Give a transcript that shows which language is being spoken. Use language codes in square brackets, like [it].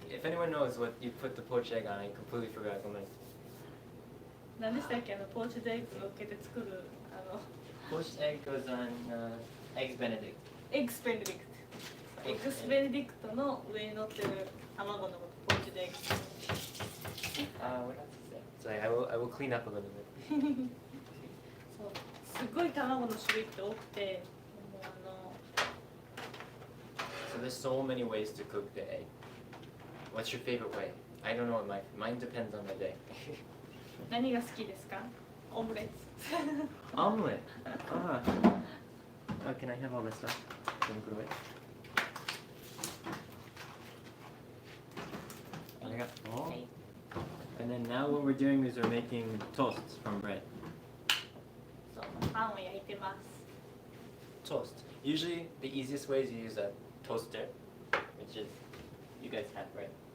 [en] If anyone knows what you put the poached egg on, I completely forgot. [ja] 何でしたっけポーチドエッグ乗っけて作る [en] Poached egg goes on eggs Benedict. [ja] エッグスベネディクトエッグスベネディクトの上に乗ってる卵のことポーチドエッグ [en] What else is there? Sorry, I will clean up a little bit. [ja] そうすごい卵の種類って多くてもう [en] So there's so many ways to cook the egg. What's your favorite way? I don't know. Mine depends on the day. [ja] 何が好きですかオムレツ [en] Omelet. Ah. Oh, can I have all this stuff? Can you put away? [ja] Arigatou. [en] Okay. And then now what we're doing is we're making toasts from bread. [ja] そうパンを焼いてます [en] Toast. Usually the easiest way is you use a toaster, which is you guys have, right?